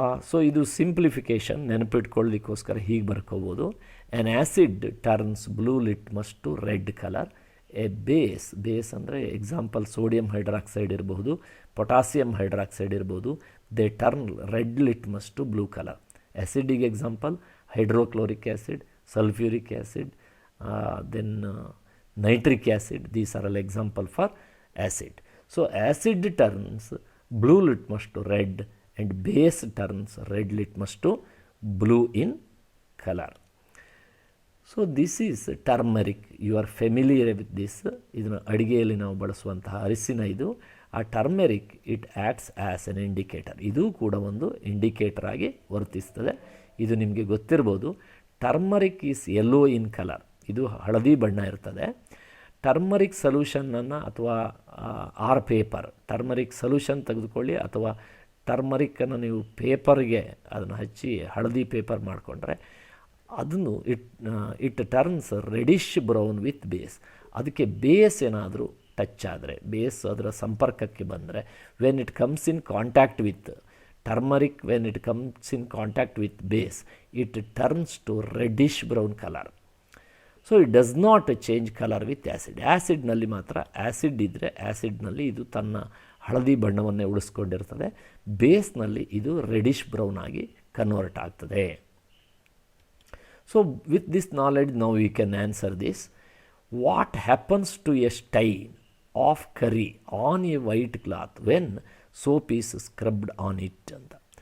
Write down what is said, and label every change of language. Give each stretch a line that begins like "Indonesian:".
Kannada: So ಇದು simplification, ನೆನಪಿಟ್ಕೊಳ್ಳೋದಕ್ಕೋಸ್ಕರ ಹೀಗೆ ಬರ್ಕೋಬೋದು.
English: An acid turns blue litmus to red colour.
Kannada: A base ಅಂದರೆ example sodium hydroxide ಇರಬಹುದು, potassium hydroxide ಇರ್ಬೋದು,
English: They turn red litmus to blue colour.
Kannada: ಆ್ಯಸಿಡಿಗೆ example hydrochloric acid,
English: sulfuric acid, then nitric acid. These are all example for acid. So acid turns blue litmus to red and base turns red litmus to blue in color. So this is turmeric. You are familiar with this.
Kannada: ಇದನ್ನು ಅಡಿಗೆಯಲ್ಲಿ ನಾವು ಬಳಸುವಂತಹ ಅರಿಸಿನ ಇದು.
English: ಆ turmeric it acts as an indicator.
Kannada: ಇದು ಕೂಡ ಒಂದು indicator ಆಗಿ ವರ್ತಿಸ್ತದೆ. ಇದು ನಿಮಗೆ ಗೊತ್ತಿರ್ಬೋದು.
English: Turmeric is yellow in colour.
Kannada: ಇದು ಹಳದಿ ಬಣ್ಣ ಇರ್ತದೆ. ಟರ್ಮರಿಕ್ ಸೊಲ್ಯೂಷನನ್ನು ಅಥವಾ ಪೇಪರ್, ಟರ್ಮರಿಕ್ ಸೊಲ್ಯೂಷನ್ ತೆಗೆದುಕೊಳ್ಳಿ ಅಥವಾ ಟರ್ಮರಿಕ್ಕನ್ನು ನೀವು ಪೇಪರ್ಗೆ ಅದನ್ನು ಹಚ್ಚಿ ಹಳದಿ ಪೇಪರ್ ಮಾಡಿಕೊಂಡ್ರೆ ಅದನ್ನು
English: It turns reddish brown with base.
Kannada: ಅದಕ್ಕೆ ಬೇಸ್ ಏನಾದರೂ ಟಚ್ ಆದರೆ, ಬೇಸ್ ಅದರ ಸಂಪರ್ಕಕ್ಕೆ ಬಂದರೆ,
English: When it comes in contact with turmeric, when it comes in contact with base, it turns to reddish brown color. So it does not change color with acid.
Kannada: ಆ್ಯಸಿಡ್ನಲ್ಲಿ ಮಾತ್ರ, acid ಇದ್ದರೆ ಆ್ಯಸಿಡ್ನಲ್ಲಿ ಇದು ತನ್ನ ಹಳದಿ ಬಣ್ಣವನ್ನೇ ಉಳಿಸ್ಕೊಂಡಿರ್ತದೆ, ಬೇಸ್ನಲ್ಲಿ ಇದು ರೆಡಿಶ್ ಬ್ರೌನ್ ಆಗಿ convert ಆಗ್ತದೆ.
English: So with this knowledge ನಾವು we can answer this. What happens to a stain of curry on a white cloth when soap is scrubbed on it ಅಂತ.